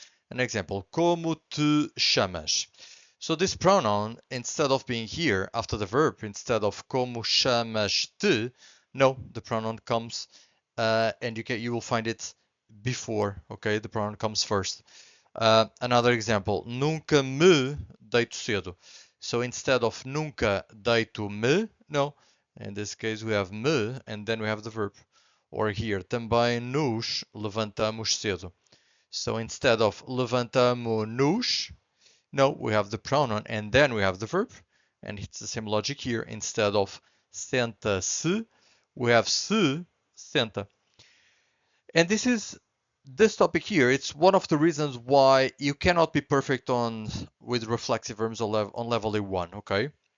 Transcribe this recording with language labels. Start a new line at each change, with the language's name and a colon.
English: An example,
Portuguese: como te chamas?
English: So this pronoun, instead of being here after the verb, instead of
Portuguese: como chamas-te,
English: no, the pronoun comes and you will find it before, okay? The pronoun comes first. Another example,
Portuguese: nunca me deito cedo.
English: So instead of
Portuguese: nunca deito-me,
English: no, in this case we have me and then we have the verb. Or here,
Portuguese: também nos levantamos cedo.
English: So instead of levantamo-nos, no, we have the pronoun and then we have the verb. And it's the same logic here. Instead of senta-se, we have se senta. And this topic here, it's one of the reasons why you cannot be perfect with reflexive verbs on level A1, okay?